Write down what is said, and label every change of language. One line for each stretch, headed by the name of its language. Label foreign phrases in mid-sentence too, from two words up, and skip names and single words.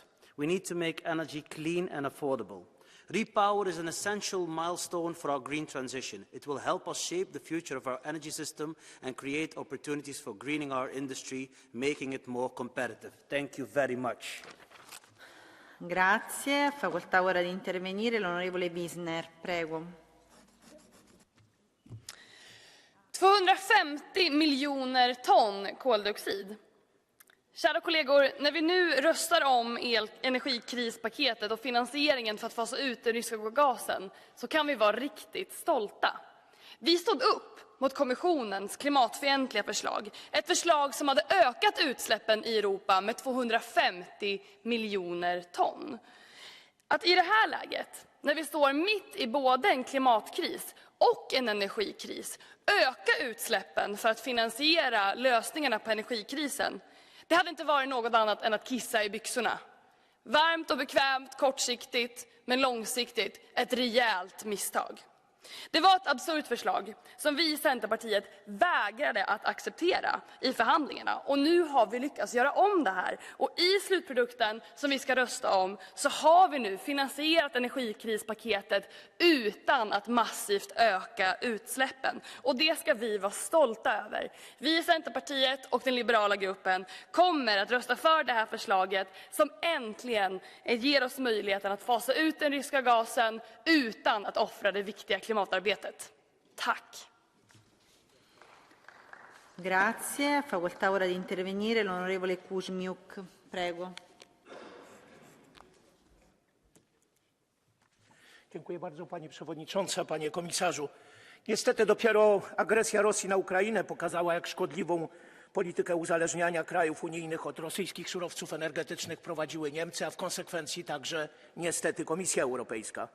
English: We need to make energy clean and affordable. REPower is an essential milestone for our green transition. It will help us shape the future of our energy system and create opportunities for greening our industry, making it more competitive. Thank you very much.
Italian: Grazie. Facoltà ora di intervenire l'onorevole Wiesner. Prego.
Swedish: 250 miljoner ton koldioxid. Kära kollegor, när vi nu röstar om energikrispaketet och finansieringen för att fasa ut den ryska gasen, så kan vi vara riktigt stolta. Vi stod upp mot kommissionens klimatfientliga förslag. Ett förslag som hade ökat utsläppen i Europa med 250 miljoner ton. Att i det här läget, när vi står mitt i både en klimatkris och en energikris, öka utsläppen för att finansiera lösningarna på energikrisen, det hade inte varit något annat än att kissa i byxorna. Varmt och bekvämt, kortsiktigt, men långsiktigt ett rejält misstag. Det var ett absurt förslag som vi i Centerpartiet vägrade att acceptera i förhandlingarna. Och nu har vi lyckats göra om det här. Och i slutprodukten som vi ska rösta om så har vi nu finansierat energikrispaketet utan att massivt öka utsläppen. Och det ska vi vara stolta över. Vi i Centerpartiet och den liberala gruppen kommer att rösta för det här förslaget som äntligen ger oss möjligheten att fasa ut den ryska gasen utan att offra det viktiga klimatarbetet. Tack.
Italian: Grazie. Facoltà ora di intervenire l'onorevole Kuzmiuk. Prego.
Polish: Dziękuję bardzo, Pani Przewodnicząca, Panie Komisarzu. Niestety dopiero agresja Rosji na Ukrainę pokazała, jak szkodliwą politykę uzależniania krajów unijnych od rosyjskich surowców energetycznych prowadziły Niemcy, a w konsekwencji także niestety Komisja Europejska.